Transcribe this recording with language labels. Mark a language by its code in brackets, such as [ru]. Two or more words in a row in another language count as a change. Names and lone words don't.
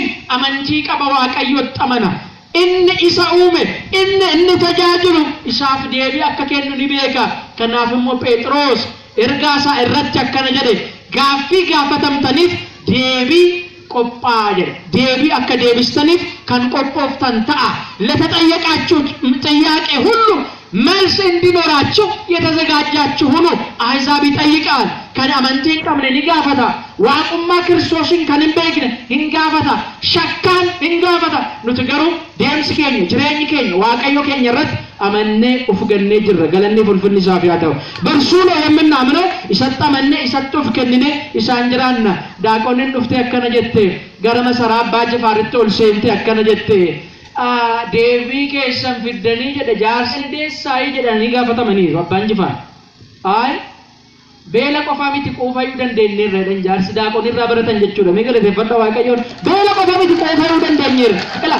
[om] amantii qaba Waaqayyotti amana inni isa uume inni tajaajilu isaaf deebii akka kennu ni beeka kanaaf immoo Phexros ergaa isaa irratti akkana jedhe gaaffii gaafatamtaniif deebii qophaa jedhe deebii akka deebistaniif kan qophooftan ta'a [am] ለተጠየቃችሁት ጥያቄ ሁሉ መልስ እንዲኖራችሁ የተዘጋጃችሁ ሁኑ አሕዛብ [om] ይጠይቃል kan amantii hin qabne ni gaafata waaqummaa Kiristoosin kan hin beekne hin gaafata shakkaan hin gaafata nuti garuu deemsi keenya jireenyi keenya Waaqayyo keenya irratti amannee uf gannee jirra galanni fulfinni isaaf haa ta'u barsuu [am] ነው የምናምነው [om] isatti amannee isatti uf kennine isaan jiraanna daaqoniin dhuftee akkana jette gara masaraa abbaa Jifaaritti ol seentee akkana jette deebii keessan fiddanii jedhe jaarsi deessaayii jedhanii gaafatamanii abbaan Jifaar beela qofaa miti quufayuu dandeenyeerra jedhan jaarsi daaqonirraa baratan jechuudha mee galateeffadha Waaqayyoon beela qofaa miti quufayuu dandeenyeerra ila